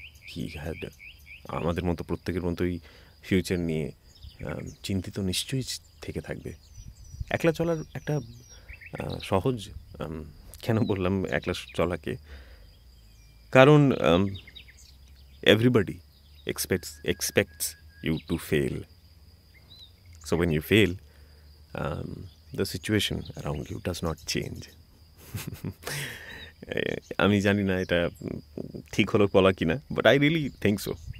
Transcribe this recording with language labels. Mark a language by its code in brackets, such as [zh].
[en] he had [bn] আমাদের মতো প্রত্যেকের মতোই ফিউচার নিয়ে চিন্তিত নিশ্চয়ই থেকে থাকবে। একলা চলার একটা সহজ, কেন বললাম একলা চলাকে, কারণ [en] everybody expects you to fail. So when you fail, the situation around you does not change. [bn] আমি জানি না এটা ঠিক হলো বলা কি না, [en] But I really think so.